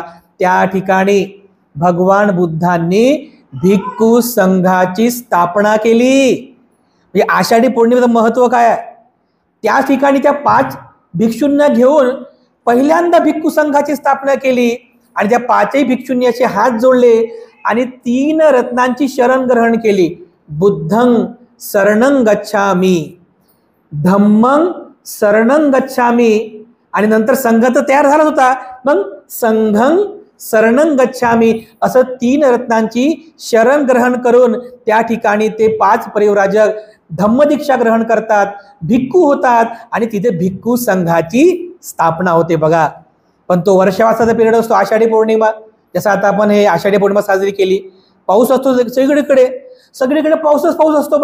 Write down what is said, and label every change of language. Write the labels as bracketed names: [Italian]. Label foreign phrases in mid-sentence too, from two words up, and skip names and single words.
[Marathi] त्या ठिकाणी भगवान बुद्धांनी भिक्खू संघाची स्थापना केली. म्हणजे आषाढी पौर्णिमेचं महत्त्व काय आहे, त्या ठिकाणी त्या 5 भिक्षूंना घेऊन पहिल्यांदा भिक्खू संघाची स्थापना केली. आणि त्या 5ही भिक्षूंनी असे हात जोडले आणि 3 रत्नांची शरण ग्रहण केली. [Pali] बुद्धं शरणं गच्छामि, धम्मं शरणं गच्छामि, [Marathi] आणि नंतर संघ तर तयार झाला होता, मग [Pali] संघं शरणं गच्छामि [Marathi] असं 3 रत्नांची शरण ग्रहण करून त्या ठिकाणी ते 5 परिव्राजक धम्मदीक्षा ग्रहण करतात, भिक्खू होतात आणि तिथे भिक्खू संघाची स्थापना होते. बघा, पण तो वर्षावासाचा पिरियड असतो आषाढी पौर्णिमा. जसं आता आपण हे आषाढी पौर्णिमा साजरी केली, पाऊस असतो सगळीकडे पाऊस असतो.